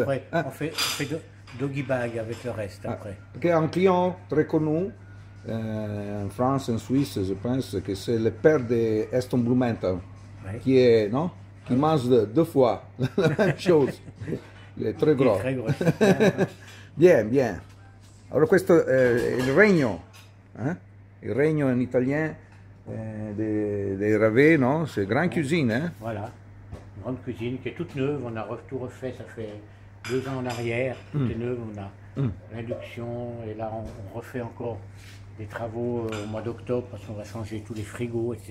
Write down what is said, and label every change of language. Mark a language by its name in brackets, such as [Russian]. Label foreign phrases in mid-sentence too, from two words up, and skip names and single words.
[French] Après, on fait [English] doggy bag [French] avec le reste après. Un client très connu en France, en Suisse, je pense que c'est le père de Aston Blumenthal, qui est, non? Qui mange 2 fois la même chose. Il est très gros. Bien, bien. [Italian] Allora questo è il regno, il regno [French] in italien des Ravet, non? C'est grande cuisine, Voilà, une grande cuisine qui est toute neuve, on a tout refait, ça fait 2 ans en arrière, tout est neuf, on a l'induction, et là on refait encore des travaux au mois d'octobre parce qu'on va changer tous les frigos, etc.